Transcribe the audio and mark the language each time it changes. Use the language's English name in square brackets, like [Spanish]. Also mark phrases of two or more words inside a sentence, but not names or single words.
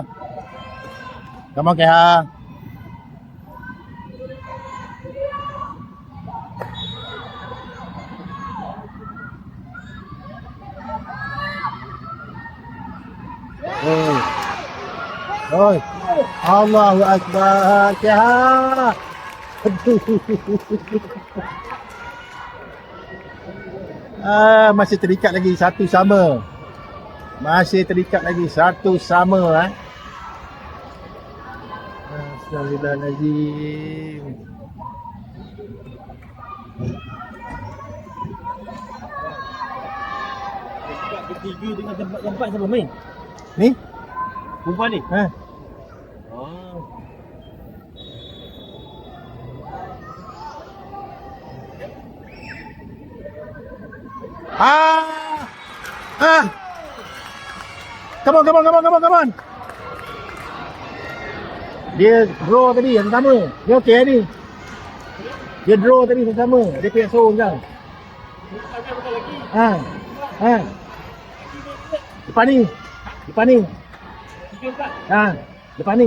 [English] Come on Keha. Oi. [Arabic] الله أكبر. Keha. [Malay] Masih terikat lagi 1-1. Masih terikat lagi 1-1. [Arabic] أستغفر الله العظيم. [Malay] Ketiga dengan tempat siapa main? Ni? Perempuan ni? [English] Come on. [Malay] Dia draw tadi yang sama. Dia okey ni. Dia draw tadi sama. Dia pihak sorong kan. Depan ni. Depan ni.